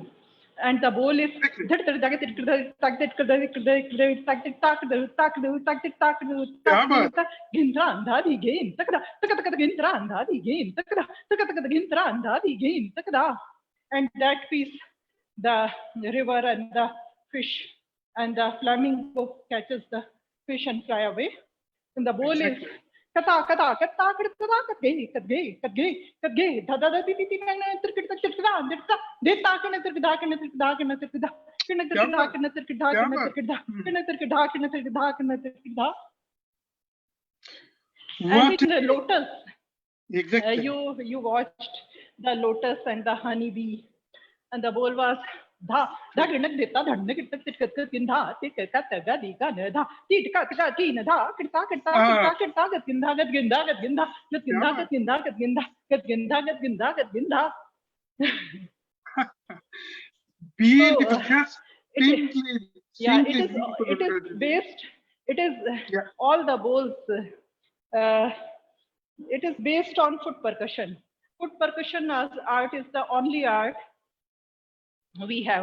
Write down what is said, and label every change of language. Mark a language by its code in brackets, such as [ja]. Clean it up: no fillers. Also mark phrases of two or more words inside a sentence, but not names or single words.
[en] And the bowl is and that piece, the river and the fish and the flamingo catches the fish and fly away. And the bowl is kata kata kata kata kata gay kat gay kat gay kat gay da da da ti ti na tir kit tir kda dirta de ta kana tir kda kana tir kda kana tir kda kana tir kda kana tir kda kana tir kda kana tir kda kana tir kda kana tir kda. And in the lotus, exactly. You watched the lotus and the honeybee, and the bowl was da da gana deta dhanne kit tit kat kat ginda tik kat ga di ga na da ti ka ka ti na da kit ta kit ta kit ta gat ginda gat ginda gat ginda gat ginda gat ginda gat ginda gat ginda gat ginda gat ginda. Beautiful, just simply. Yeah, it is based. It is all the bowls. It is based on foot percussion. Foot percussion as art is the only art we have.